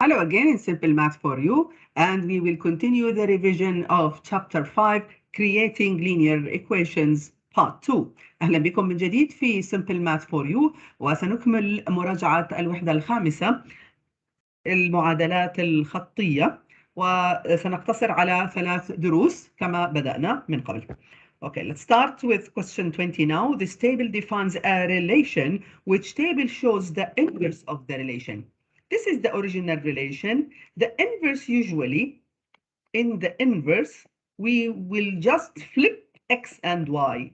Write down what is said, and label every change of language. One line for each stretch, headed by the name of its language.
English: Hello again in Simple Math for You, and we will continue the revision of Chapter 5, Creating Linear Equations Part 2.
Arabic: أهلا بكم من جديد في Simple Math for You، وسنكمل مراجعة الوحدة الخامسة المعادلات الخطية، وسنقتصر على 3 دروس كما بدأنا من قبل.
English: Okay, let's start with question 20 now. This table defines a relation. Which table shows the inverse of the relation? This is the original relation. The inverse usually, in the inverse, we will just flip x and y.